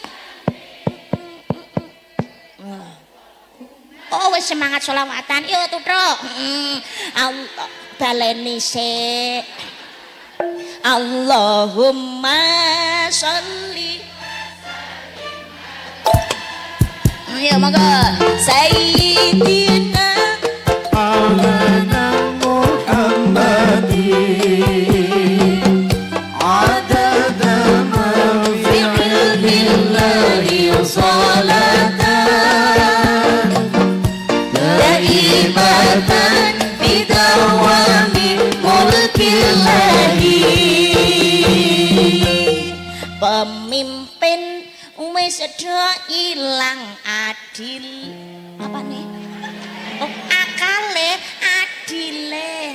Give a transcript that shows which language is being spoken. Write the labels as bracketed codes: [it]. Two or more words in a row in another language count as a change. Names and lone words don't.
[jv] Oh wis semangat sholawatan yo tutuk. Allah baleni sik. [ar] اللهم صل. [jv] Ayo monggo Sayyidina [ar] مولانا محمد عدد ما في علم الله صلاة دائمة بدوام ملك الله. [jv] Pemimpin wis sedo ilang adil. Apa nih? Oh, akale adile.